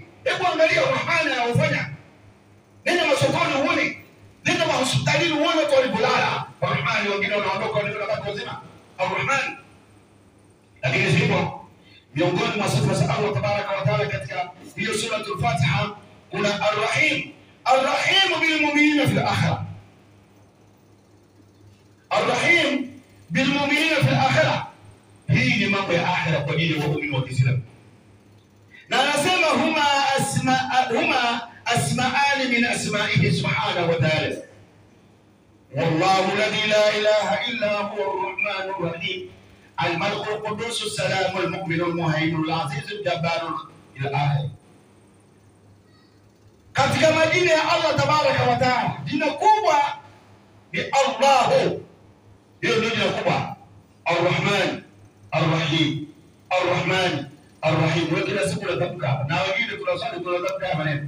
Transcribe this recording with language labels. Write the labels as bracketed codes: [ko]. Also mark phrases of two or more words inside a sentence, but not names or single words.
[sw] Hebu angalia Rahmani anaofanya. Nenda masokoni uone, nenda hospitalini uone watu walipolala. Rahmani wengine wanaondoka wanabaki wazima. Rahmani. Lakini sivyo, miongoni mwa sifa za Allah [ar] تبارك وتعالى [sw] katika hiyo sura al-Fatiha kuna Ar-Rahim. [ar] الرحيم بالمؤمنين في الآخرة. الرحيم بالمؤمنين في الآخرة. [sw] Hii ni mambo ya akhira kwa ajili ya waumini wa Kiislamu. Na anasema [ar] هما اسمان من أسمائه سبحانه وتعالى. والله الذي لا إله إلا هو الرحمن الرحيم. الملك القدوس السلام المؤمن المهيمن العزيز الجبار الى اخره. [sw] Katika majina ya Allah [ar] تبارك وتعالى, [sw] jina kubwa ni Allah. Hiyo ndio jina kubwa, [ar] الرحمن الرحيم، الرحمن الرحيم. [sw] Wewe kila siku unatamka na wengine tunasali tunatamka maneno.